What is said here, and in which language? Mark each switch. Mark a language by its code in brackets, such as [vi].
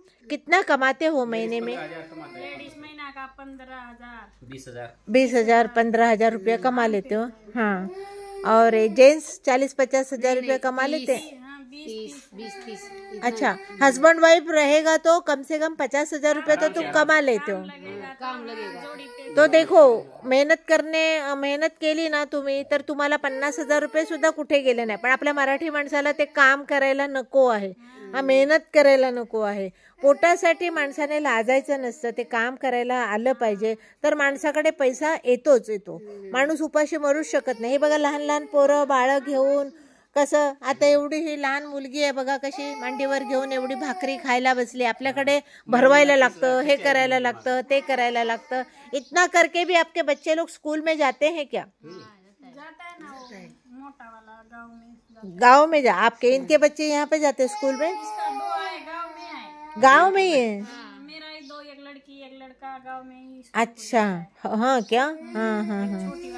[hi] कितना कमाते हो महीने में? 20,000 15,000 रुपया कमा लेते हो। हाँ, और जेंट्स 40-50 हजार रुपया कमा लेते हैं। 20-30। अच्छा, हस्बैंड वाइफ रहेगा तो कम से कम 50,000 रुपया तो तुम कमा लेते हो। काम लगेगा तो देखो, [mr] मेहनत केली ना तुम्ही, तर तुम्हाला 50,000 रुपये सुद्धा कुठे गेले नाही। पण आपल्या मराठी माणसाला ते काम करायला नको आहे, मेहनत करायला नको आहे। पोटासाठी माणसाने लाजायचं नसतं, ते काम करायला आलं पाहिजे, तर माणसाकडे पैसा येतोच येतो। माणूस उपाशी मरूच शकत नाही। हे बघा, लहान लहान पोरं बाळ घेऊन कसं, आता एवढी ही लहान मुलगी आहे बघा, कशी मांडीवर घेऊन एवढी भाकरी खायला बसली। आपल्याकडे भरवायला लागतं, हे करायला लागतं, ते करायला लागतं। [hi] इतना करके भी आपके बच्चे लोग स्कूल में जाते हैं क्या? गाँव में जा आपके, इनके बच्चे यहाँ पे जाते स्कूल में? गाँव में ही है। मेरा एक लड़की एक लड़का गाँव में ही। अच्छा, हाँ क्या? हाँ हाँ हाँ।